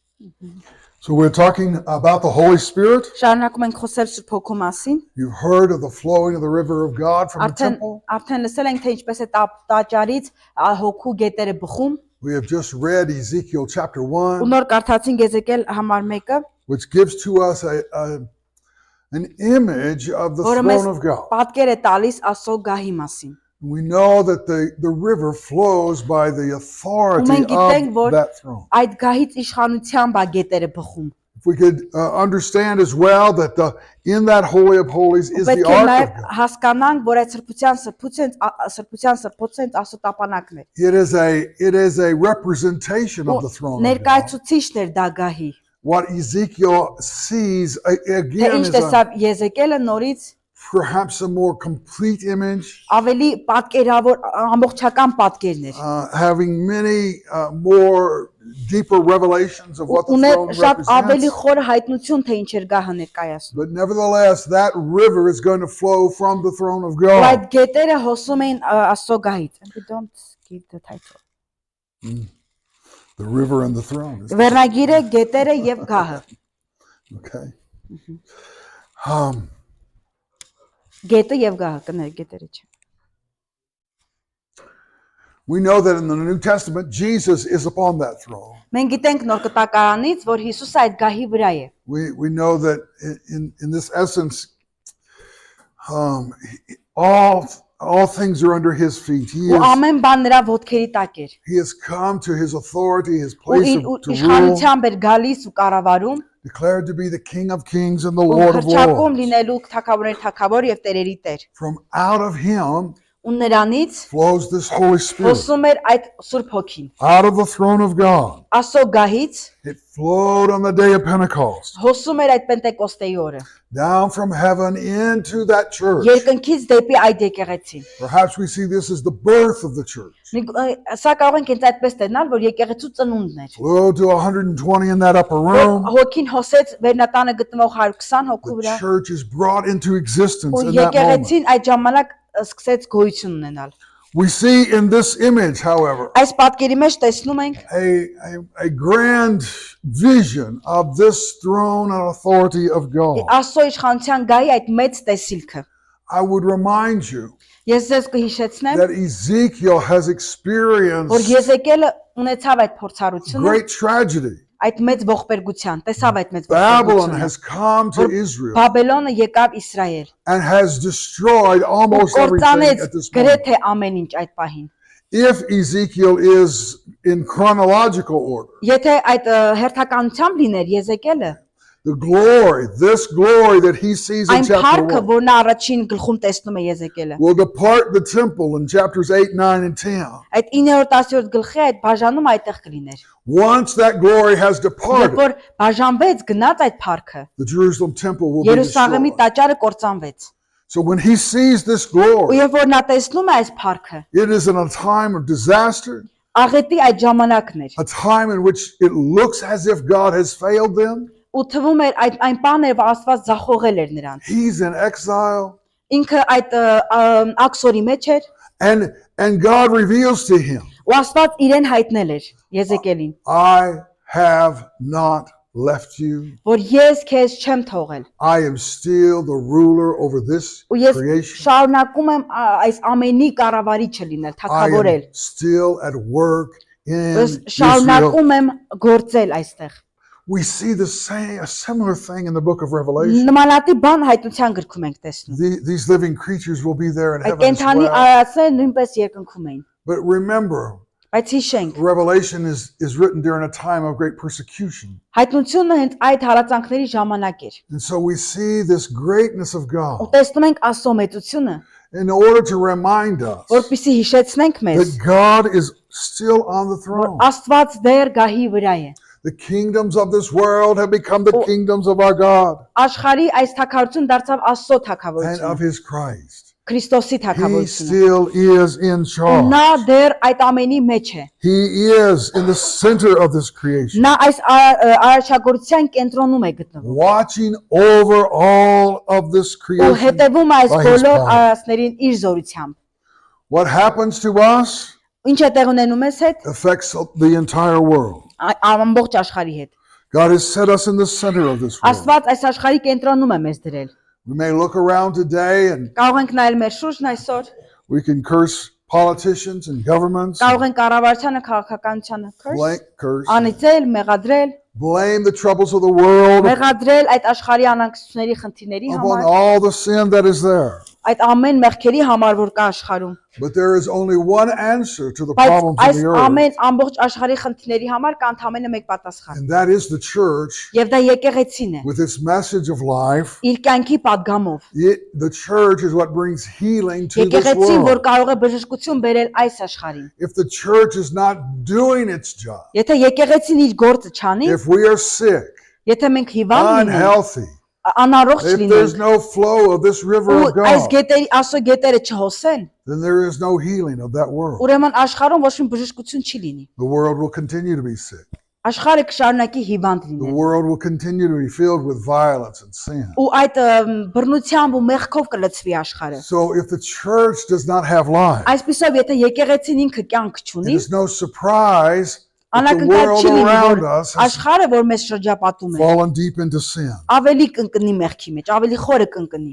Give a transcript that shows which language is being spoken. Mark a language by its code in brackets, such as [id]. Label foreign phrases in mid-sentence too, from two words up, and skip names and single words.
[en] So we're talking about the Holy Spirit. [hy] Շարունակում ենք խոսել Սուրբ Հոգու մասին։ [en] You've heard of the flowing of the river of God from the temple. [hy] Արդեն լսել ենք թե ինչպես է տաճարից հոգու գետերը բխում։ [en] We have just read Ezekiel chapter 1. [hy] Ու նոր կարդացինք Եզեկիել համար 1-ը, [en] which gives to us an image of the throne of God. [hy] Պատկեր է տալիս Աստծո գահի մասին։ [en] We know that the river flows by the authority of that throne. [hy] Այդ գահից իշխանությամբ է գետերը բխում։ [en] If we could understand as well that in that Holy of Holies is the Ark of God. [hy] Հասկանանք, որ այդ սրբության սրբոցեն Աստծո տապանակն է։ [en] It is a representation of the throne of God. [hy] Ներկայացուցիչն էր դա գահի։ [en] What Ezekiel sees again is [hy] Եզեկիելը նորից [en] perhaps a more complete image, [hy] ավելի պատկերավոր ամբողջական պատկերներ, [en] having many more deeper revelations of what the throne represents. [hy] ավելի խոր հայտնություն թե ինչ էր գահը ներկայացնում։ [en] But nevertheless, that river is going to flow from the throne of God. [hy] Այդ գետերը հոսում են Աստծո գահից։ [en] We don't give the title. The river and the throne. [hy] Վերնագիրը գետերը եւ գահը։ [en] Okay. [hy] Գետը եւ գահը կներ գետերը չէ։ [en] We know that in the New Testament Jesus is upon that throne. [hy] Մենք գիտենք նոր կտակարանից, որ Հիսուսը այդ գահի վրա է։ [en] We know that in this essence all things are under his feet. He [hy] ամեն բան նրա ոտքերի տակ էր։ [en] He has come to his authority, his place to rule. [hy] Իշխանությամբ էր գալիս ու կառավարում։ [en] Declared to be the King of Kings and the Lord of Lords. [hy] լինելու թագավորներ թագավոր եւ տերերի տեր։ [en] From out of him [hy] ու նրանից [en] flows this Holy Spirit. [hy] Հոսում էր այդ Սուրբ Հոգին։ [en] Out of the throne of God. [hy] Աստծո գահից [en] It flowed on the day of Pentecost. [hy] Հոսում էր այդ Պենտեկոստեի օրը։ [en] Down from heaven into that church. [hy] Երկնքից դեպի այդ եկեղեցին։ [en] Perhaps we see this as the birth of the church. [hy] Սա կարող ենք ինձ այդպես տեսնել, որ եկեղեցու ծնունդն էր։ [en] Flew to 120 in that upper room. [hy] Հոգին հոսեց վերնատանը գտնվող 120 հոգու վրա։ [en] The church is brought into existence in that moment. [hy] Եկեղեցին այդ ժամանակ սկսեց գոյություն ունենալ։ [en] We see in this image, however, [hy] այս պատկերի մեջ տեսնում ենք [en] a grand vision of this throne and authority of God. [hy] Աստծո իշխանության գահի այդ մեծ տեսիլքը։ [en] I would remind you [hy] Ես ձեզ կհիշեցնեմ, [en] that Ezekiel has experienced [hy] որ Եզեկիելը ունեցավ այդ փորձառությունը, [en] great tragedy. [hy] Այդ մեծ ողբերգության, տեսավ այդ մեծ [en] Babylon has come to Israel [hy] Բաբելոնը եկավ Իսրայել [en] and has destroyed almost everything at this moment. [hy] գրեթե ամեն ինչ այդ պահին։ [en] If Ezekiel is in chronological order, [hy] Եթե այդ հերթականությամբ լիներ Եզեկիելը, [en] the glory, this glory that he sees in [hy] այն [en] chapter [hy] փառքը, 1, որ նա առաջին գլխում տեսնում է Եզեկիելը, [en] will depart the temple in chapters 8, 9, and 10. [hy] այդ 9-10 գլխի այդ բաժանում այդտեղ կլիներ։ [en] Once that glory has [hy] Երբ [en] departed, [hy] որ բաժանվեց գնաց այդ փառքը, [en] the Jerusalem temple will be [hy] Երուսաղեմի [en] destroyed. [hy] տաճարը կործանվեց։ [en] So when he sees this [hy] Ու [en] glory, [hy] երբ որ նա տեսնում է այս փառքը, [en] it is in a time of disaster, [hy] աղետի այդ ժամանակն էր։ [en] a time in which it looks as if God has failed them. [hy] Ու թվում էր այն բանը, որ Աստված զախողել էր նրանց։ [en] He's in exile. [hy] Ինքը այդ աքսորի մեջ էր, [en] And God reveals to him, [hy] ու Աստված իրեն հայտնել էր Եզեկիելին, [en] I have not left you. [hy] որ ես քեզ չեմ թողել։ [en] I am still the ruler over this [hy] Ու ես [en] creation. [hy] շարունակում եմ այս ամենի կառավարիչը լինել, [en] I [hy] թագավորել։ [en] am still at work in [hy] Ես [en] Israel. [hy] շարունակում եմ գործել այստեղ։ [en] We see a similar thing in the book of Revelation. [hy] Նմանատիպ բան հայտնության գրքում ենք տեսնում։ [en] These living creatures will be there in [hy] Այդ [en] heaven as [hy] կենթանի [en] well. [hy] արարածները նույնպես երկնքում էին։ [en] But remember, [hy] Բայց հիշենք, [en] Revelation is written during a time of great persecution. [hy] հայտնությունը հենց այդ հալածանքների ժամանակ էր։ [en] And so we see this greatness of [hy] Ու [en] God [hy] տեսնում ենք Աստծո մեծությունը, [en] in order to remind us [hy] որպեսզի հիշեցնենք մեզ, [en] that God is still on the [hy] որ [en] throne. [hy] Աստված դեռ գահի վրա է։ [en] The kingdoms of this world have become the kingdoms of our God [hy] Աշխարհի այս թագավորություն դարձավ Աստծո [en] and [hy] թագավորությունը, [en] of his Christ. [hy] Քրիստոսի [en] He [hy] թագավորությունը։ [en] still is in charge. [hy] Նա դեռ այդ ամենի մեջ է։ [en] He is in the center of this creation, [hy] Նա այս արարչագործության կենտրոնում է գտնվում։ [en] watching over all of this [hy] Ու [en] creation. [hy] հետևում է այս [en] by his [hy] բոլոր [en] power. [hy] արարածներին իր զորությամբ։ [en] What happens to us [hy] Ինչ է տեղ ունենում ես հետ, [en] affects the entire world. [hy] ամբողջ աշխարհի հետ։ [en] God has set us in the center of this world. [hy] Աստված այս աշխարհի կենտրոնում է մեզ դրել։ [en] We may look around today and [hy] Կարող ենք նայել մեր շուրջն այսօր, [en] we can curse politicians and governments, [hy] կարող ենք կառավարությանը, քաղաքականությանը [en] curse, [hy] անիծել, մեղադրել, [en] blame the troubles of the world [hy] մեղադրել այդ աշխարհի անհանգստությունների խնդիրների [en] upon [hy] համար, [en] all the sin that is there. [hy] այդ ամեն մեղքերի համար որ կա աշխարհում։ [en] But there is only one answer to the [hy] Բայց [en] problems of [hy] այս [en] the earth, [hy] ամեն ամբողջ աշխարհի խնդիրների համար կա ընդամենը մեկ պատասխան։ [en] and that is the church [hy] Եվ դա եկեղեցին է։ [en] with its message of life. [hy] Իր կյանքի падգամով։ [en] The church is what brings healing to this [hy] Եկեղեցին, որ [en] world. [hy] կարող է բժշկություն բերել այս աշխարհին։ [en] If the church is not doing its job, [hy] Եթե եկեղեցին իր գործը չանի, [en] if we are sick, [hy] եթե մենք հիվանդ լինենք, [en] unhealthy, [hy] անառողջ [en] if there's [hy] լինենք, [en] no flow of this river [hy] ու [en] of [hy] այս [en] God, [hy] գետերի ասո գետերը չհոսեն, [en] then there is no healing of that world. [hy] ուրեմն աշխարհում ոչ մի բժշկություն չի լինի։ [en] The world will continue to be sick. [hy] Աշխարհը կշարունակի հիվանդ [en] The [hy] լինել։ [en] world will continue to be filled with violence and sin. [hy] Ու այդ բռնությամբ ու մեղքով կլցվի աշխարհը։ [en] So if the church does not have life, [hy] Այսպիսով եթե եկեղեցին ինքը կյանք [en] it [hy] չունի, [en] is no surprise that the [hy] անակնկալ [en] world [hy] չի լինի, [en] around [hy] որ [en] us has [hy] աշխարհը, որ մեզ շրջապատում է, [en] fallen deep into sin. [hy] ավելի կընկնի մեղքի մեջ, ավելի խորը կընկնի։